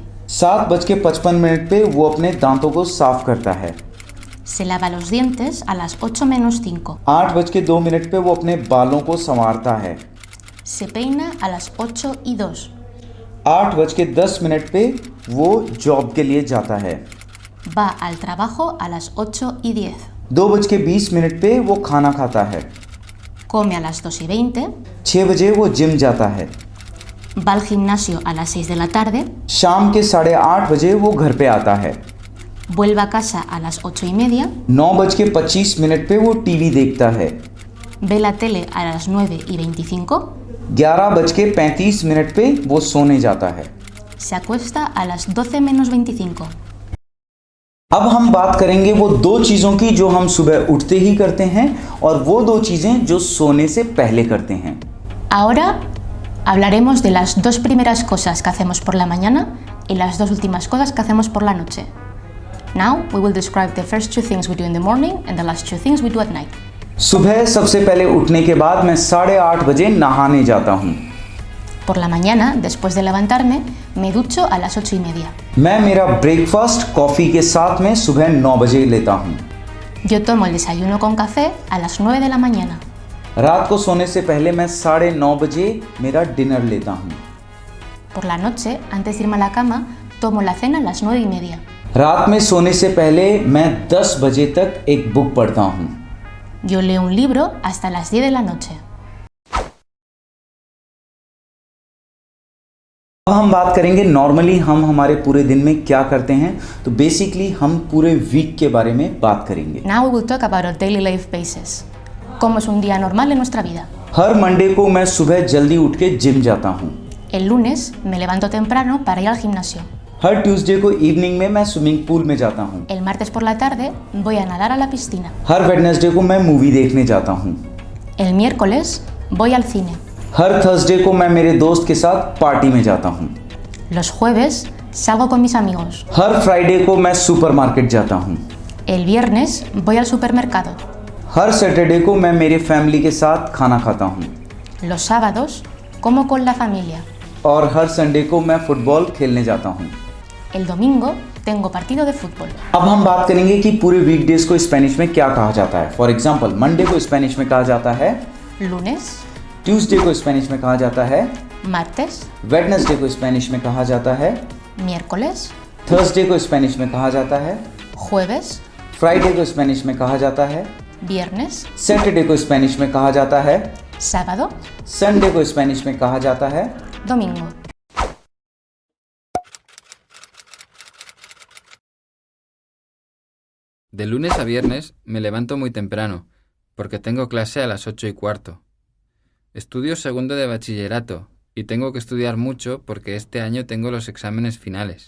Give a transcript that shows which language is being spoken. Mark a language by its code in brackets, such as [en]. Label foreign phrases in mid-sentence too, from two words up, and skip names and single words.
[hi] 7:55 पे वो अपने दांतों को साफ करता है। [es] Se lava los dientes a las 8 menos 5. [hi] 8:02 पे वो अपने बालों को संवारता है। [es] Se peina a las 8:02. [hi] 8:10 पे वो जॉब के लिए जाता है। [es] Va al trabajo a las 8:10. [hi] 2:20 पे वो खाना खाता है। [es] Come a las 2:20. [hi] 6 बजे वो जिम जाता है। [es] Va al gimnasio a las 6 de la tarde. [hi] शाम के 8:30 बजे वो घर पे आता है। [es] Vuelve a casa a las 8:30. [hi] 9:25 पे वो टीवी देखता है। [es] Ve la tele a las 9:25. [hi] 11:35 पे वो सोने जाता है। [es] Se acuesta a las 12 menos 25. [hi] अब हम बात करेंगे वो 2 चीज़ों की जो हम सुबह उठते ही करते हैं और वो 2 चीज़ें जो सोने से पहले करते हैं। [es] Ahora hablaremos de las 2 primeras cosas que hacemos por la mañana y las 2 últimas cosas que hacemos por la noche. [en] Now we will describe the first 2 things we do in the morning and the last 2 things we do at night. [hi] सुबह सबसे पहले उठने के बाद मैं 8:30 बजे नहाने जाता हूँ। [es] Por la mañana, después de levantarme, me ducho a las 8:30. [hi] मैं मेरा [en] breakfast coffee [hi] के साथ में सुबह 9 बजे लेता हूँ। [es] Yo tomo el desayuno con café a las 9 de la mañana. [hi] रात को सोने से पहले मैं 9:30 बजे मेरा डिनर लेता हूँ। [es] Por la noche, antes de irme a la cama, tomo la cena a las 9:30. [hi] रात में सोने से पहले मैं 10 बजे तक एक बुक पढ़ता हूँ। [es] Yo leo un libro hasta las 10 de la noche. [hi] अब हम बात करेंगे नॉर्मली हम हमारे पूरे दिन में क्या करते हैं। तो बेसिकली हम पूरे वीक के बारे में बात करेंगे। [en] Now we will talk about our daily life basis. [es] ¿Cómo es un día normal en nuestra vida? [hi] हर मंडे को मैं सुबह जल्दी उठ के जिम जाता हूँ। [es] El lunes me levanto temprano para ir al gimnasio. [hi] हर ट्यूसडे को इवनिंग में मैं [en] swimming pool [hi] में जाता हूँ। [es] El martes por la tarde voy a nadar a la piscina. [hi] हर वेडनेसडे को मैं मूवी देखने जाता हूँ। [es] El miércoles voy al cine. [hi] हर थर्सडे को मैं मेरे दोस्त के साथ पार्टी में जाता हूँ। [es] Los jueves salgo con mis amigos. [hi] हर फ्राइडे को मैं सुपरमार्केट जाता हूँ। [es] El viernes voy al supermercado. [hi] हर सैटरडे को मैं मेरे फैमिली के साथ खाना खाता हूँ। [es] Los sábados como con la familia. [hi] और हर संडे को मैं फुटबॉल खेलने जाता हूँ। [es] El domingo tengo partido de fútbol. [hi] अब हम बात करेंगे कि पूरे वीकडेज को स्पेनिश में क्या कहा जाता है। [en] for example Monday [hi] को स्पेनिश में कहा जाता है [es] Lunes, [hi] ट्यूसडे को स्पेनिश में कहा जाता है [es] martes, [hi] वेडनेसडे को स्पेनिश में कहा जाता है [es] miércoles, [hi] थर्सडे को स्पेनिश में कहा जाता है [es] jueves, [hi] फ्राइडे को स्पेनिश में कहा जाता है [es] viernes, [hi] सैटरडे को स्पेनिश में कहा जाता है [es] sábado, [hi] संडे को स्पेनिश में कहा जाता है [es] domingo. De lunes a viernes me levanto muy temprano, porque tengo clase a las 8:15. Estudio segundo de bachillerato y tengo que estudiar mucho porque este año tengo los exámenes finales.